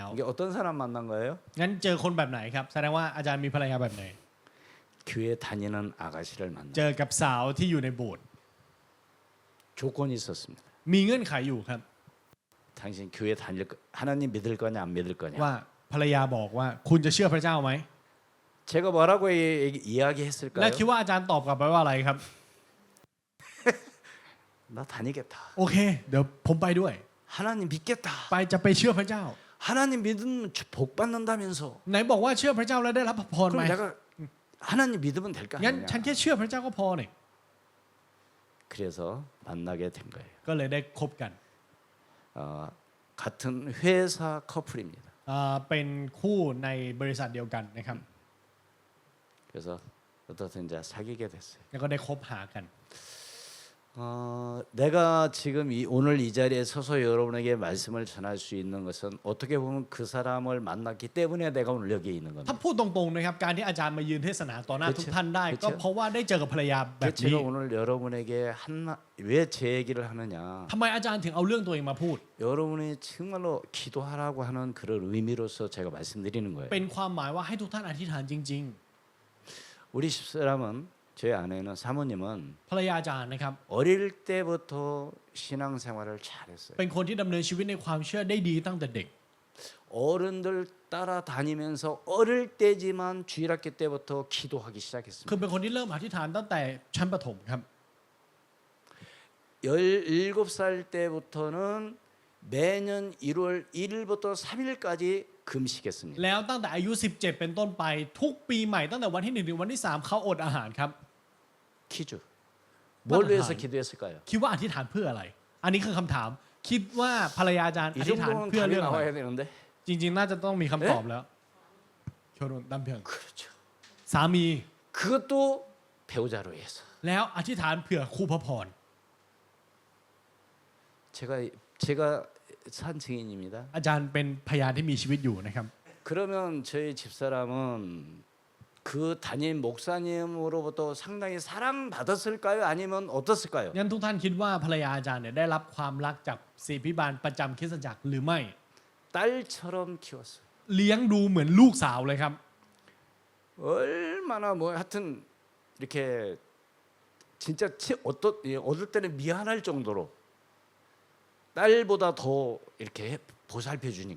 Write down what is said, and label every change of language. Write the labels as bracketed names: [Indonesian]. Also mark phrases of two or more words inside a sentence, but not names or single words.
[Korean] 이게 어떤 사람 만난 거예요? [Thai] งั้นเจอคนแบบไหนครับแสดงว่าอาจารย์มีภรรยาแบบไหน [Korean] 교회 다니는 아가씨를 만나. [Thai] เจอกับสาวที่อยู่ในโบสถ์ [Korean] 조건이 있었습니다. [Thai] มีเงื่อนไขอยู่ครับ [Korean] 당신 교회 다닐 거 하나님 믿을 거냐 안 믿을 거냐. [Thai] ว่าภรรยาบอกว่าคุณจะเชื่อพระเจ้าไหม [Korean] 제가 뭐라고 [Thai] และ [Korean] 이야기했을까요? [Thai] คิดว่าอาจารย์ตอบกลับไปว่าอะไรครับ [Korean] 나 다니겠다. [Thai] โอเค เดี๋ยวผมไปด้วย [Korean] 하나님 믿겠다. [Thai] ไปจะไปเชื่อพระเจ้า [Korean] 하나님 믿으면 복 받는다면서. [Thai] ไหนบอกว่าเชื่อพระเจ้าแล้วได้รับพรไหม [Korean] 그럼 내가 하나님 믿으면 될까 [Thai] งั้น [Korean] 아니냐. [Thai] ฉันแค่เชื่อพระเจ้าก็พอเนี่ย [Korean] 그래서 만나게 된 거예요. [Thai] ก็เลยได้คบกัน [Korean] 같은 회사 커플입니다. [Thai] เป็นคู่ในบริษัทเดียวกันนะครับ [Korean] 그래서 어떻든 이제 사귀게 됐어요. [Thai] แล้วก็ได้คบหากัน [Korean] 내가 지금 오늘 이 자리에 서서 여러분에게 말씀을 전할 수 있는 것은 어떻게 보면 그 사람을 만났기 때문에 내가 오늘 여기에 있는 [Thai] ถ้า [Korean] 겁니다. [Thai] พูดตรงๆนะครับการที่อาจารย์มายืนเทศนาต่อหน้าทุกท่านได้ ก็เพราะว่าได้เจอกับภรรยาแบบ [Korean] 제가 [Thai] นี้ [Korean] 오늘 여러분에게 왜 제 얘기를 하느냐. [Thai] ทำไมอาจารย์ถึงเอาเรื่องตัวเองมาพูด [Korean] 여러분이 정말로 기도하라고 하는 그런 의미로서 제가 말씀드리는 거예요. [Thai] เป็นความหมายว่าให้ทุกท่านอธิษฐานจริง [Korean] 우리 집사람은 저희 아내는 사모님은 [Thai] ๆ ภรรยาอาจารย์นะครับ [Korean] 어릴 때부터 신앙생활을 잘했어요. [Thai] เป็นคนที่ดำเนินชีวิตในความเชื่อได้ดีตั้งแต่เด็ก [Korean] 어른들 따라다니면서 어릴 때지만 주일학교 때부터 기도하기 [Thai] คือ [Korean] 시작했습니다. [Thai] เป็นคนที่เริ่มอธิษฐานตั้งแต่ชั้นประถมครับ [Korean] 17살 때부터는 매년 1월 1일부터 3일까지 금식했습니다. [Thai] แล้วตั้งแต่อายุ 17 เป็นต้นไปทุกปีใหม่ตั้งแต่วันที่ 1 ถึงวันที่ 3เขาอดอาหารครับ [Korean] 퀴즈. 뭘 위해서 기도했을까요? [Thai] คิดว่าอธิษฐานเพื่ออะไร อันนี้คือคำถาม คิดว่าภรรยาอาจารย์ [Korean] 이 [Thai] อธิษฐาน [Korean] 정도는 [Thai] เพื่อ [Korean] 답이 [Thai] เรื่องอะไร [Korean] 나와야 되는데. [Thai] จริง ๆ น่าจะต้องมีคำตอบแล้วโชนนดัมเพียง [Korean] 그렇죠. [Thai] สามี [Korean] 그것도 배우자로 위해서. [Thai] แล้วอธิษฐานเผื่อคู่พระพร [Korean] 제가 산 증인입니다. [Thai] อาจารย์เป็นพยานที่มีชีวิตอยู่นะครับ [Korean] 그러면 저희 집사람은 그 담임 목사님으로부터 상당히 사랑받았을까요? 아니면 어떻을까요? [Thai] งั้นทุกท่านคิดว่าภรรยาอาจารย์เนี่ยได้รับความรักจากศิษย์พิบาลประจำคริสตจักรหรือไม่ [Korean] 딸처럼 키웠어요. [Thai] เลี้ยงดูเหมือนลูกสาวเลยครับ [Korean] 얼마나 뭐 하여튼 이렇게 진짜 어떨 때는 미안할 정도로 딸보다 더 이렇게 보살펴 주니까.